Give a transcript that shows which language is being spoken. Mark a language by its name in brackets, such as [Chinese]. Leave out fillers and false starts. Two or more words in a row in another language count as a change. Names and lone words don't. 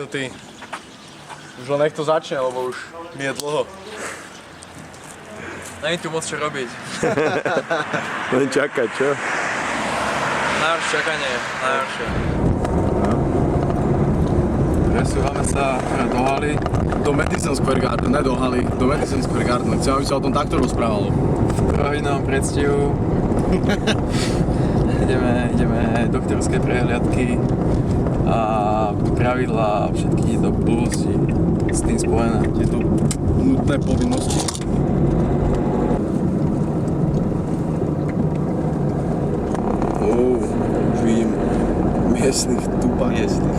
[Slovak] Už len nech to začne, lebo už mi je dlho. Není tu moc čo robiť. Len čakať, čo? Najhoršie čakanie, najhoršie. Presúvame sa do haly. Do Madison Square Garden, ne do haly, do Madison Square Garden. Chcem, aby sa o tom takto rozprávalo. V trojhodinom predstihu. ideme doktorské prehliadky a pravidlá a všetky tieto blbosti s tým spojené. Tieto nutné povinnosti. Už vidím miestnych tupaniestných.